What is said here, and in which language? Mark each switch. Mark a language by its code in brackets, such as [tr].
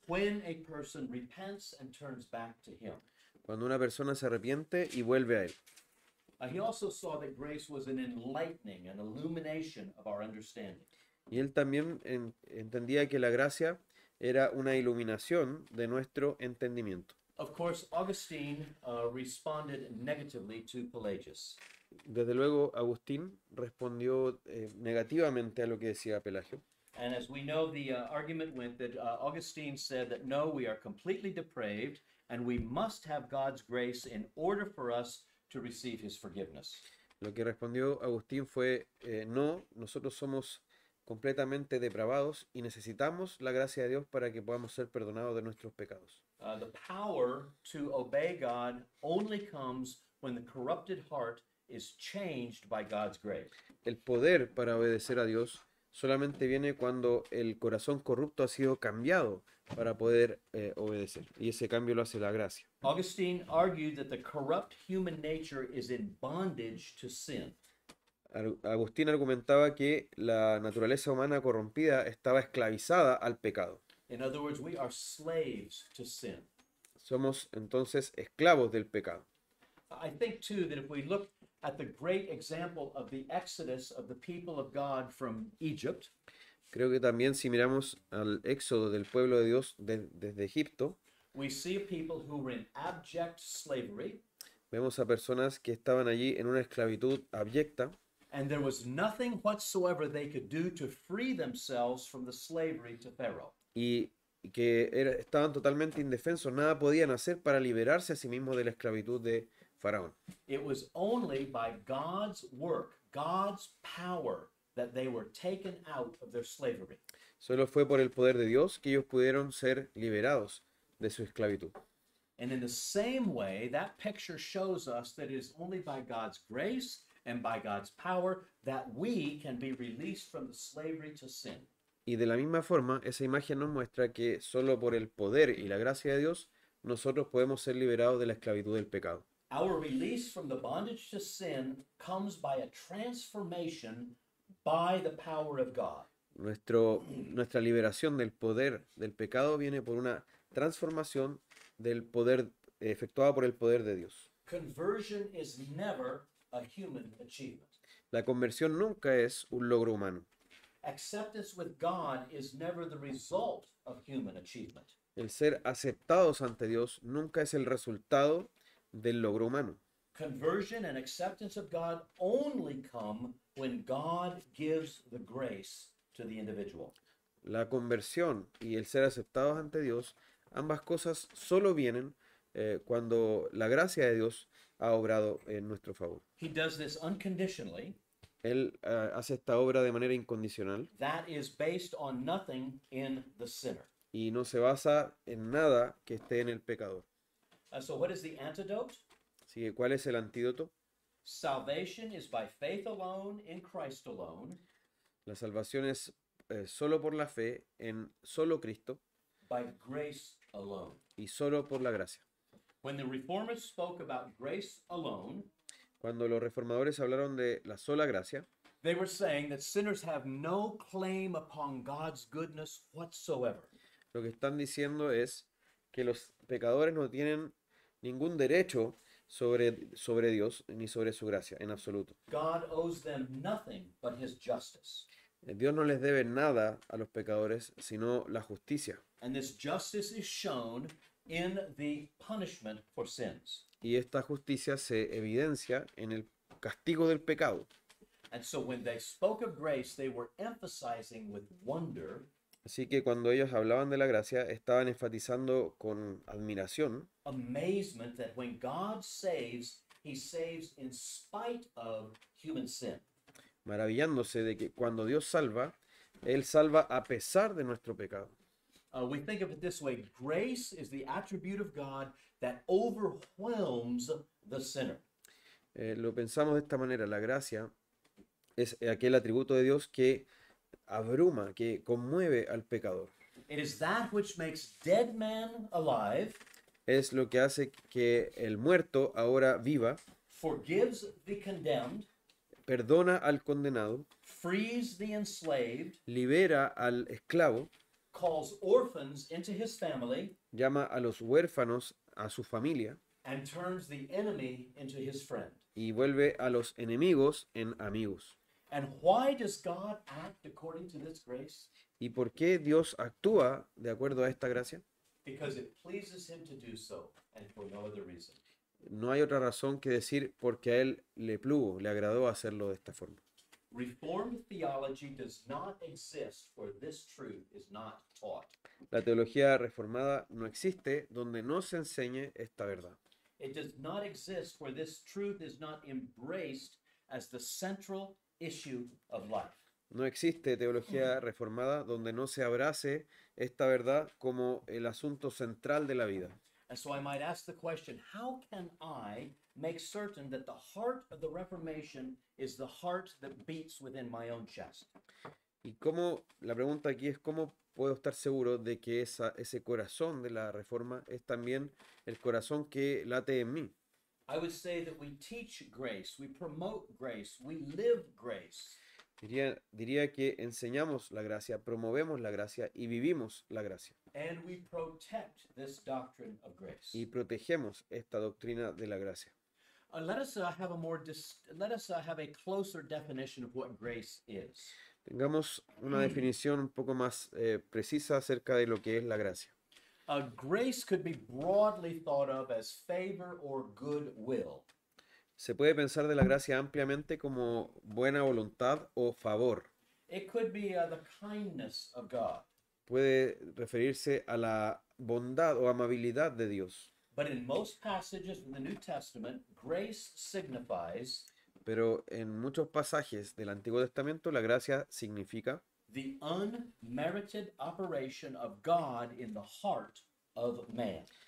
[en] when a person repents and turns back to Him. [es] Cuando una persona se arrepiente y vuelve a Él. [en] He also saw that grace was an enlightening, an illumination of our understanding. [es] Y él también entendía que la gracia era una iluminación de nuestro entendimiento. [en] Of course, Augustine responded negatively to Pelagius. [es] Desde luego, Agustín respondió negativamente a lo que decía Pelagio. [en] And as we know, the argument went that Augustine said that no, we are completely depraved and we must have God's grace in order for us to receive His forgiveness. [es] Lo que respondió Agustín fue, no, nosotros somos completamente depravados y necesitamos la gracia de Dios para que podamos ser perdonados de nuestros pecados. [en] The power to obey God only comes when the corrupted heart is changed by God's grace. [es] El poder para obedecer a Dios solamente viene cuando el corazón corrupto ha sido cambiado para poder obedecer. Y ese cambio lo hace la gracia. [en] Augustine argued that the corrupt human nature is in bondage to sin. [es] Agustín argumentaba que la naturaleza humana corrompida estaba esclavizada al pecado. [en] In other words, we are slaves to sin. [es] Somos entonces esclavos del pecado. [en] I think too that if we look at the great example of the exodus of the people of God from Egypt, [es] Creo que también si miramos al éxodo del pueblo de Dios desde Egipto, [en] we see a people who were in abject slavery, [es] vemos a personas que estaban allí en una esclavitud abyecta [en] and there was nothing whatsoever they could do to free themselves from the slavery to Pharaoh. [es] y que estaban totalmente indefensos, nada podían hacer para liberarse a sí mismos de la esclavitud de Faraón. [en] It was only by God's work, God's power, that they were taken out of their slavery. [es] Solo fue por el poder de Dios que ellos pudieron ser liberados de su esclavitud. [en] And in the same way, that picture shows us that it is only by God's grace and by God's power that we can be released from the slavery to sin. [es] Y de la misma forma, esa imagen nos muestra que solo por el poder y la gracia de Dios, nosotros podemos ser liberados de la esclavitud del pecado. [en] Our release from the bondage to sin comes by a transformation by the power of God. [es] Nuestra liberación del poder del pecado viene por una transformación del poder efectuada por el poder de Dios. [en] Conversion is never a human achievement. [es] La conversión nunca es un logro humano. [en] Acceptance with God is never the result of human achievement. [es] El ser aceptados ante Dios nunca es el resultado del logro humano. [en] Conversion and acceptance of God only come when God gives the grace to the individual. [es] La conversión y el ser aceptados ante Dios, ambas cosas solo vienen cuando la gracia de Dios ha obrado en nuestro favor. [en] He does this unconditionally. [es] Él hace esta obra de manera incondicional [en] That is based on nothing in the sinner. [es] y no se basa en nada que esté en el pecador. [en] So, what is the antidote? [es] Así que, ¿cuál es el antídoto? [en] Salvation is by faith alone, in Christ alone, [es] La salvación es solo por la fe en solo Cristo [en] by grace alone. [es] y solo por la gracia. [en] When the reformers spoke about grace alone, [es] Cuando los reformadores hablaron de la sola gracia, [en] they were saying that sinners have no claim upon God's goodness whatsoever. [es] lo que están diciendo es que los pecadores no tienen ningún derecho sobre Dios ni sobre su gracia en absoluto. [en] God owes them nothing but his justice. [es] Dios no les debe nada a los pecadores, sino la justicia. [en] And this justice is shown in the punishment for sins. [es] Y esta justicia se evidencia en el castigo del pecado. [en] And so when they spoke of grace, they were emphasizing with wonder [es] Así que cuando ellos hablaban de la gracia, estaban enfatizando con admiración [en] amazement that when God saves, he saves in spite of human sin. [es] maravillándose de que cuando Dios salva, Él salva a pesar de nuestro pecado. [en] We think of it this way: grace is the attribute of God that overwhelms the sinner. [es] Lo pensamos de esta manera, la gracia es aquel atributo de Dios que abruma, que conmueve al pecador. [en] It is that which makes dead men alive, [es] Es lo que hace que el muerto ahora viva, [en] forgives the condemned, [es] perdona al condenado, [en] frees the enslaved, [es] libera al esclavo, [en] calls orphans into his family, [es] llama a los huérfanos a su familia [en] and turns the enemy into his friend. [es] y vuelve a los enemigos en amigos. [en] And why does God act according to this grace? [es] ¿Y por qué Dios actúa de acuerdo a esta gracia? [en] Because it pleases him to do so, and for no other reason. [es] No hay otra razón que decir porque a Él le plugo, le agradó hacerlo de esta forma. [en] Reformed theology does not exist where this truth is not taught. [es] La teología reformada no existe donde no se enseñe esta verdad. [en] It does not exist where this truth is not embraced as the central issue of life. [es] No existe teología reformada donde no se abrace esta verdad como el asunto central de la vida. [en] And so I might ask the question, how can I make certain that the heart of the Reformation is the heart that beats within my own chest? [es] Y la pregunta aquí es cómo puedo estar seguro de que ese corazón de la reforma es también el corazón que late en mí. [en] I would say that we teach grace, we promote grace, we live grace. [es] Diría que enseñamos la gracia, promovemos la gracia y vivimos la gracia. [en] And we protect this doctrine of grace. [es] Y protegemos esta doctrina de la gracia. [en] Let us have a closer definition of what grace is. [es] Tengamos una definición un poco más precisa acerca de lo que es la gracia. [en] Grace could be broadly thought of as favor or goodwill. [es] Se puede pensar de la gracia ampliamente como buena voluntad o favor. [en] It could be the kindness of God. [es] Puede referirse a la bondad o amabilidad de Dios. [en] But in most passages in the New Testament, grace signifies [es] Pero en muchos pasajes del Antiguo Testamento la gracia significa [en] the unmerited operation of God in the heart of man,